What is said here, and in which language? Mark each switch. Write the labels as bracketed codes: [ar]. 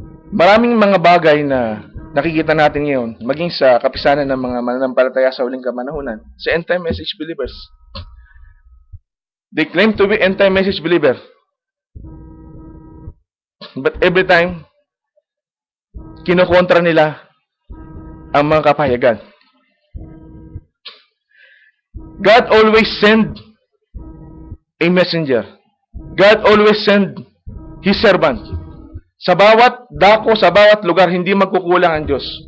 [tl] Maraming mga bagay na nakikita natin ngayon, maging sa kapisanan ng mga mananampalataya sa huling kamanahunan, sa [en] end-time message believers. They claim to be end-time message believer. But every time, [tl] kinukontra nila ang mga kapahayagan. [en] God always send a messenger. God always send His servant. [tl] Sa bawat dako, sa bawat lugar, hindi magkukulang ang Diyos.